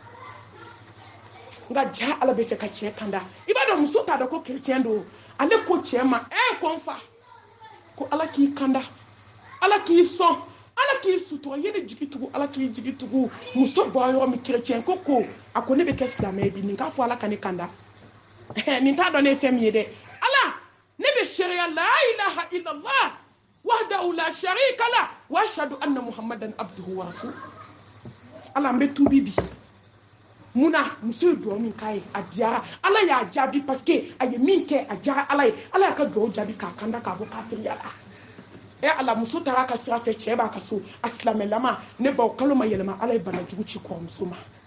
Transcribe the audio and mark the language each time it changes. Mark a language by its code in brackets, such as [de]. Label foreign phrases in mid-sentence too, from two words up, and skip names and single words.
[bm] nka ja ala bɛ fɛ ka cɛ kanda i b'a dɔn muso t'a dɔn ko kerecɛn don ale ko cɛ ma ko n fa ko ala k'i kanda ala k'i sɔn ala k'i sutura ye ne jigi tugu ala k'i jigi tugu muso bɔra yɔrɔ min kerecɛn ko a ko ne bɛ kɛ silamɛ ye bi nin k'a fɔ ala ka ne kanda nin t'a dɔn ne ye fɛn min ye dɛ ala ne bɛ sariya la [ar] إله إلا الله وحده لا شريك له وأشهد أن محمدا عبده ورسوله [bm] ala an bɛ tuubi bi munna muso ye duwawu min k'a ye a diyara ala y'a jaabi [fr] parce que [bm] a ye min kɛ a diyara ala ye ala y'a ka duwawu jaabi k'a kanda k'a bɔ kafiriya la ala muso taara ka sira fɛ cɛ b'a ka so a silamɛlama ne baw kalo ma yɛlɛma ala ye banajugu ci kɔrɔmuso ma